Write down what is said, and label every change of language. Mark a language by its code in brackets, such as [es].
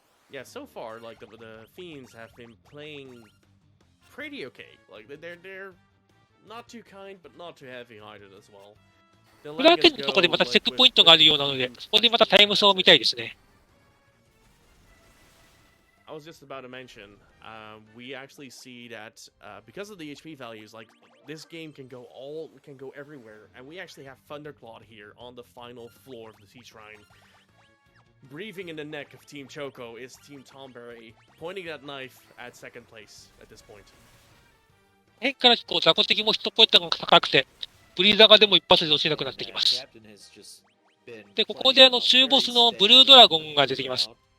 [en] Yeah, so far, like the Fiends have been playing pretty okay. Like they're not too kind, but not too heavy-handed as well. [ja] クラーケンのところでまたチェックポイントがあるようなので、そこでまたタイム差を見たいですね。 [en] I was just about to mention, we actually see that because of the HP values, like this game can go everywhere, and we actually have Thunderclaw here on the final floor of the Sea Shrine. Breathing in the neck of Team Choco is Team Tomberry, pointing that knife at second place at this point. [ja] 変から雑魚的もヒットポイントが高くて、ブリザガでも一発で落ちなくなってきます。で、ここで中ボスのブルードラゴンが出てきます。